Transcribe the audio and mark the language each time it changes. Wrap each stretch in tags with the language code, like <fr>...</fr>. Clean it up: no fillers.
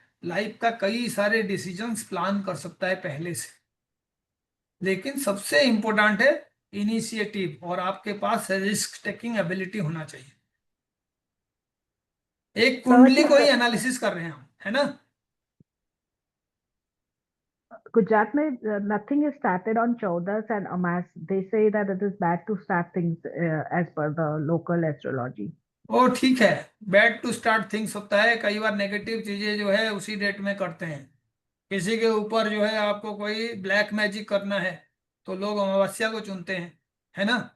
<hi>Life का कई सारे डिसीजंस प्लान कर सकता है पहले से, लेकिन सबसे इंपॉर्टेंट है इनिशिएटिव, और आपके पास रिस्क टेकिंग एबिलिटी होना चाहिए। एक कुंडली को ही एनालिसिस कर रहे हैं हम, है ना।</hi> <en>Gujarat mein, nothing is started on Chaudas and Amas. They say that it is bad to start things as per the local astrology.</en> <hi>ओ ठीक है,</hi> <en>bad to start things</en> <hi>होता है, कई बार नेगेटिव चीजें जो है उसी डेट में करते हैं। किसी के ऊपर जो है आपको कोई ब्लैक मैजिक करना है तो लोग अमावस्या को चुनते हैं, है ना।</hi>